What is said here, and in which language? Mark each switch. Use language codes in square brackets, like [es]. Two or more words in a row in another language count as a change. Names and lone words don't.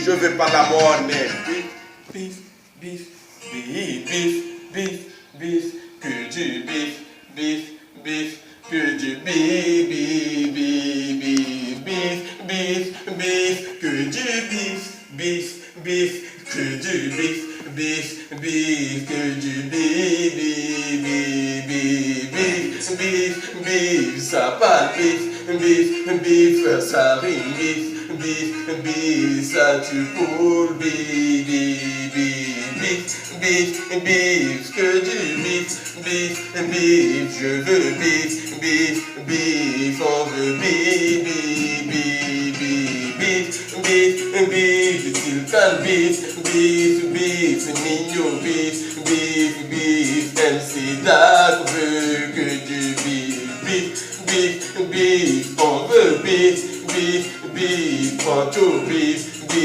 [fr] Je veux pas la monnaie. [en] Beef, beef, beef, beef, beef, beef, [fr] que du [en] beef, beef, beef, [fr] que du [en] beef, beef, beef, beef, beef, [fr] que du [en] beef, beef, beef, [fr] que du [en] beef, beef, beef, [fr] que du [en] beef, beef, beef, beef, beef, [fr] ça parle [en] beef, beef, beef, [fr] ça rime [en] beef, beef, beef, [fr] ça tue pour [en] beef, beef, beef, beef, [fr] que [en] du beef, beef, beef, [fr] je veux [en] beef, beef, beef, [fr] on veut [en] beef, beef, beef, beef, beef, Sultan beef, beef, beef, Nino beef, beef, beef, MC Dark [fr] veut que du [en] beef, beef, beef, beef, [fr] on veut [en] beef, beef, beef, Pancho beef,